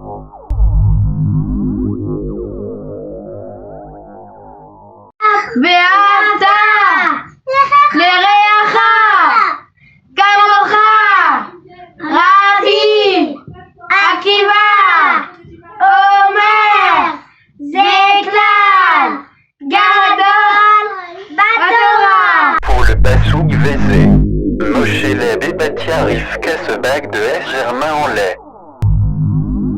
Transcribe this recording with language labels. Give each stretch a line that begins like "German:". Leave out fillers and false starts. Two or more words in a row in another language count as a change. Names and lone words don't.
Hebrew: ואהבת לרעך כמוך רבי עקיבא אומר זה כלל גדול בתורה.
French: Pour le
Hebrew: פסוק וזה,
French: Moshe Leb et Batia Rivka Sebag de S. Germain-en-Laye.